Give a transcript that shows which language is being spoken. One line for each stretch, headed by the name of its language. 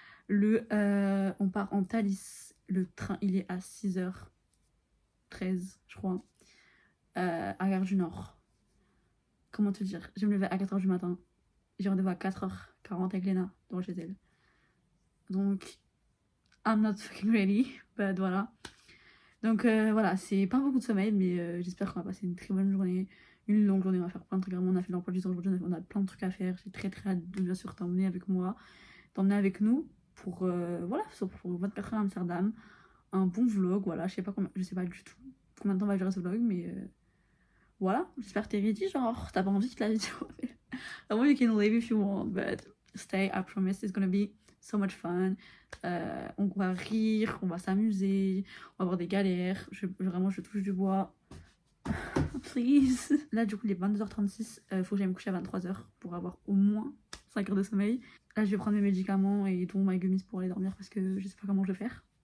French: On part en Thalys. Le train il est à 6h13 je crois. À Gare du Nord. Comment te dire, je vais me lever à 4h du matin. J'ai rendez-vous à 4h40 avec Lena devant chez elle. Donc,
English: I'm not fucking ready. But
French: voilà. Donc voilà, c'est pas beaucoup de sommeil, mais j'espère qu'on va passer une très bonne journée. Une longue journée, on va faire plein de trucs. Vraiment, on a fait l'emploi du temps aujourd'hui, on a plein de trucs à faire. J'ai très hâte de bien sûr t'emmener avec moi, t'emmener avec nous pour, voilà, pour 24 heures à Amsterdam. Un bon vlog, voilà, je sais pas du tout combien de temps va durer ce vlog, mais voilà, j'espère que t'es ready, genre, t'as pas envie que la vidéo...
English: I want you can leave if you want, but stay, I promise it's gonna be so much fun.
French: On va rire, on va s'amuser, on va avoir des galères. Vraiment, je touche du bois. Please. Là, du coup, il est 22h36. Faut que j'aille me coucher à 23h pour avoir au moins 5 heures de sommeil. Là, je vais prendre mes médicaments et dont
English: my gummies
French: pour aller dormir parce que je sais pas comment je vais faire.